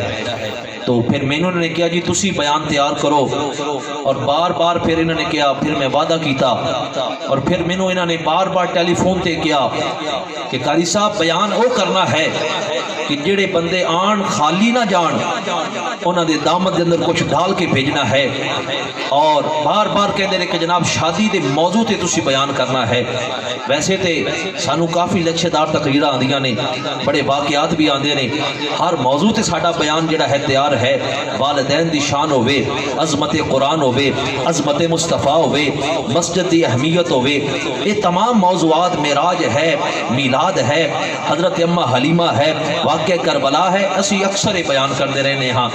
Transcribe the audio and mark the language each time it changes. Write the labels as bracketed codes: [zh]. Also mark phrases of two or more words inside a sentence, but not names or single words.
[pa] تو پھر میں انہوں نے کیا جی تسی بیان تیار کرو, اور بار بار پھر انہوں نے کیا, پھر میں وعدہ کیتا, اور پھر میں انہوں نے بار بار ٹیلی فون تے کیا کہ قاری صاحب بیان او کرنا ہے کہ جڑے بندے آن خالی نہ جان, انہوں نے دامت دے اندر کچھ ڈال کے بھیجنا ہے. اور بار بار کہتے ہیں کہ جناب شادی دے موضوع تے تسی بیان کرنا ہے. ویسے تے سانو کافی لچھے دار تقریر آندیاں نے, بڑے واقعات بھی آندے نے, ہر موضوع تے ساڈا بیان جڑا ہے تیار ہے. والدین دی شان ہوئے, عظمت قرآن ہوئے, عظمت مصطفیٰ ہوئے, مسجد دی اہمیت ہوئے, یہ تمام موضوعات, معراج ہے, میلاد ہے, حضرت اماں حلیمہ ہے, واقعہ کربلا ہے, اسی اکثر بیان کرتے رہنے ہاں.